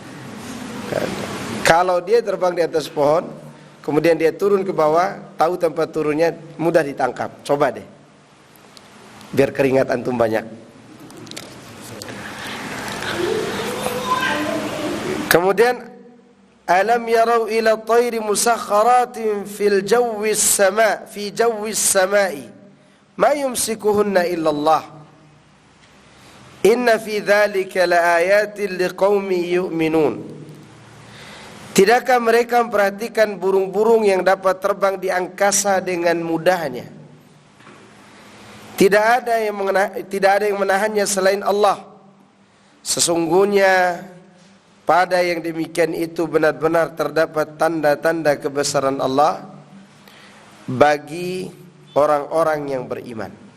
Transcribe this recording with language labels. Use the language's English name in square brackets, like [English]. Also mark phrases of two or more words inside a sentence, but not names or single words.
[Indonesian] Kalau dia terbang di atas pohon, kemudian dia turun ke bawah, tahu tempat turunnya, mudah ditangkap. Coba deh, biar keringat antum banyak. [Arabic] Kemudian, ألم يروا إلى الطير مسخرات في جو السماء ما يمسكهن إلا الله إن في ذلك لآيات لقوم يؤمنون. [Indonesian] Tidakkah mereka memperhatikan burung-burung yang dapat terbang di angkasa dengan mudahnya? Tidak ada yang menahannya selain Allah. Sesungguhnya pada yang demikian itu benar-benar terdapat tanda-tanda kebesaran Allah bagi orang-orang yang beriman.